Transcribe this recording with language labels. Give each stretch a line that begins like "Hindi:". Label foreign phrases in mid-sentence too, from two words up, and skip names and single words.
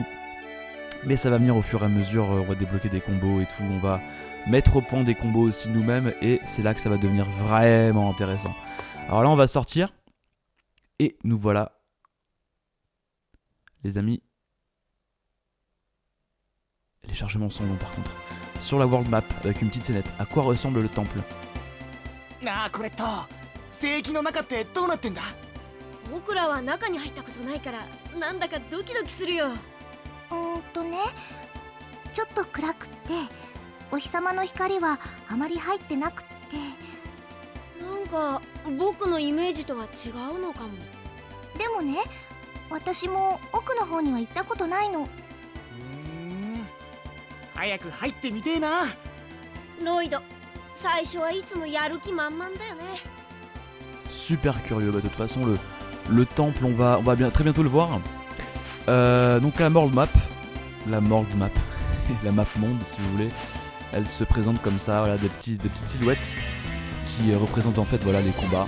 French: Mais ça va venir au fur et à mesure, on va débloquer des combos et tout, on va mettre au point des combos aussi nous-mêmes, et c'est là que ça va devenir vraiment intéressant. Alors là on va sortir, et nous voilà, les amis. Les chargements sont longs par contre. Sur la
English: world map,
French: avec une petite scénette, à quoi ressemble le temple?
Japanese: なあこれと聖域の中ってどうなってんだ？僕らは中に入ったことないからなんだかドキドキするよ。ね、ちょっと暗くってお日様の光はあまり入ってなくって。なんか僕のイメージとは違うのかも。でもね、私も奥の方には行ったことないの。早く入ってみてえな。ロイド、最初はいつもやる気満々だよね。
French: Super curieux, bah de toute façon le temple on va très bientôt le voir. Donc la
English: world map,
French: la map monde si vous voulez, elle se présente comme ça, voilà, des petites silhouettes qui représentent en fait voilà les combats.